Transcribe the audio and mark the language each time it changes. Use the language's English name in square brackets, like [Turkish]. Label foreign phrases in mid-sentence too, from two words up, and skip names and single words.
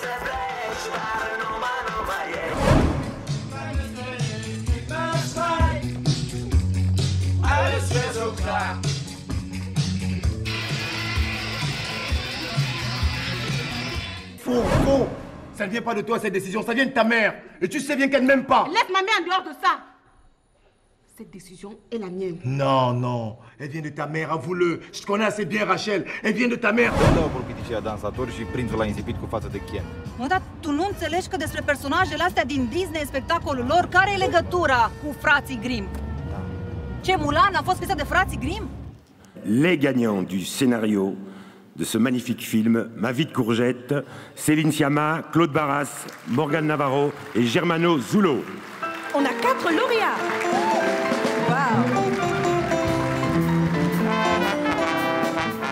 [French] Faux. Ça ne vient pas de toi, cette décision, ça vient de ta mère. Et tu sais bien qu'elle ne m'aime pas. Laisse ma mère en dehors de ça. Cette décision est la mienne. Non. Elle vient de ta mère, avoue-le. Je te connais assez bien, Rachel. Elle vient de ta mère. [Romanian] Dau politicii dansatori și prințul l-a insipit cu față de Ken. Mă, dar tu nu înțelegi că despre personajele astea din Disney, spectacolul lor, care e legătura cu frații Grimm? Ce, Mulan a fost scrisă de frații Grimm? [French] Les gagnants du scénario de ce magnifique film, Ma vie de courgette, Céline Sciamma, Claude Barras, Morgane Navarro et Germano Zulo. On a 4 lauréats. Wow.